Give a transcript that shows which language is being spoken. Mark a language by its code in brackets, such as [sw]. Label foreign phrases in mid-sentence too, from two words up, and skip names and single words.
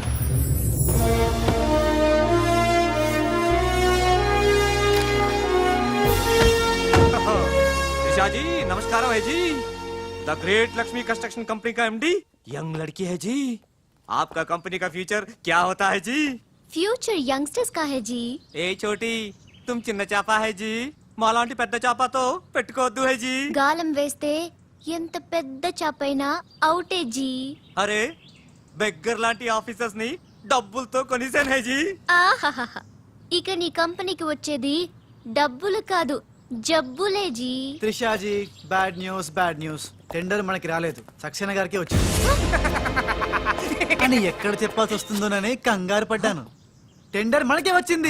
[hi] ऋषा जी नमस्कार है जी। द ग्रेट लक्ष्मी कंस्ट्रक्शन कंपनी का एमडी यंग लड़की है जी। आपका कंपनी का फ्यूचर क्या होता है जी? [en] future youngsters [hi] का है जी. ए छोटी तुम [te] చిన్న చాప [hi] है जी, [te] మాలాంటి పెద్ద చాపతో పెట్టుకోవద్దు [hi] है जी. [te] గాలం వేస్తే ఎంత పెద్ద చాపైనా అవుటే జీ. అరే బెగ్గర్ లాంటి ఆఫీసర్స్ ని డబ్బులతో కొనిసాను [hi] है जी. [te] ఆహాహా, ఇక నీ కంపెనీకి వచ్చేది డబ్బులు కాదు జబ్బులే జీ. త్రిషాజీ [en] bad news [te] టెండర్ మనకి రాలేదు, సక్సేనా గారికి వచ్చింది అని ఎక్కడ చెప్పాల్సి వస్తుందోనని కంగారు పడ్డాను. టెండర్ మనకే వచ్చింది.